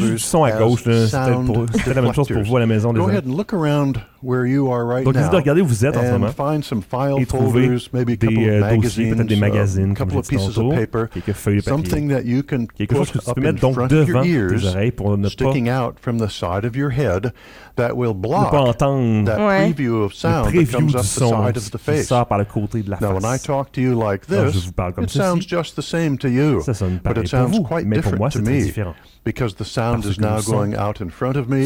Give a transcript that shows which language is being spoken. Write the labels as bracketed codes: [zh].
[fr] J'ai du son à gauche, c'est la même chose pour vous à la maison. [en] Go ahead and look around where you are right now. [fr] Donc, regardez où vous êtes en ce moment. Et trouvez des magazines, comme j'ai dit tantôt, quelques feuilles de papier. Quelque chose que tu peux mettre donc devant tes oreilles pour ne pas entendre le preview du son qui sort par le côté de la face. [en] Now, when I talk to you like this, [fr] je vous parle comme [en] ceci. It sounds just the same to you, [fr] ça sonne pareil pour vous, mais pour moi, c'est très différent. [en] Because the sound is now going out in front of me,